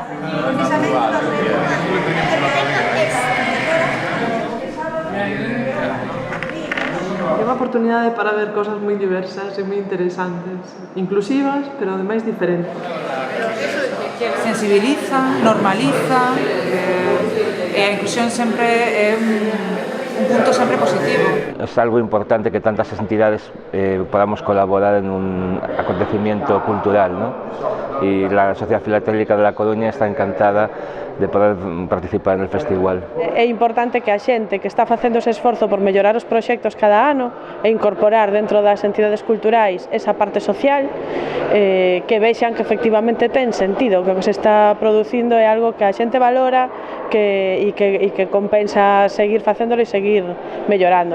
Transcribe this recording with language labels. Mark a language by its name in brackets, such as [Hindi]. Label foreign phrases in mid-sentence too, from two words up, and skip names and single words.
[Galician] É unha oportunidade para ver cosas moi diversas e moi interesantes, inclusivas, pero ademais diferentes. Sensibiliza, normaliza, e a inclusión sempre é un punto sempre positivo. [Spanish] Es algo importante que tantas entidades podamos colaborar en un acontecimiento cultural, ¿no? Y la Sociedad Filatélica de La Coruña está encantada de poder participar en el festival. [Galician] É importante que a xente que está facendo ese esforzo por mellorar os proxectos cada ano e incorporar dentro das entidades culturais esa parte social, que vexan que efectivamente ten sentido, que o que se está producindo é algo que a xente valora e que compensa seguir facéndolo e seguir mellorando.